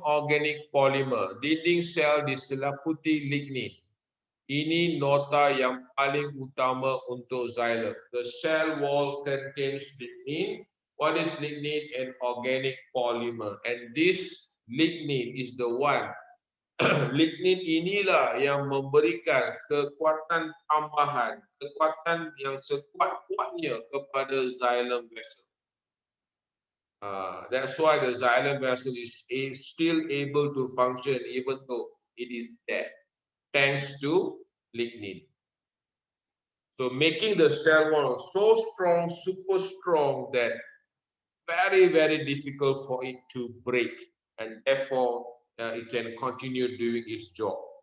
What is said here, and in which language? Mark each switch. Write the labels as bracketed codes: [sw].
[en] Organic polymer. [ms] Dinding sel diseliputi lignin. Ini nota yang paling utama untuk xylem. [en] The cell wall contains lignin. What is lignin? An organic polymer. And this lignin is the one. [ms] Lignin inilah yang memberikan kekuatan tambahan, kekuatan yang sekuat-kuatnya kepada xylem vessel. [en] That's why the xylem vessel is still able to function even though it is dead, thanks to lignin. So making the cell wall so strong, super strong, that very, very difficult for it to break, and therefore it can continue doing its job.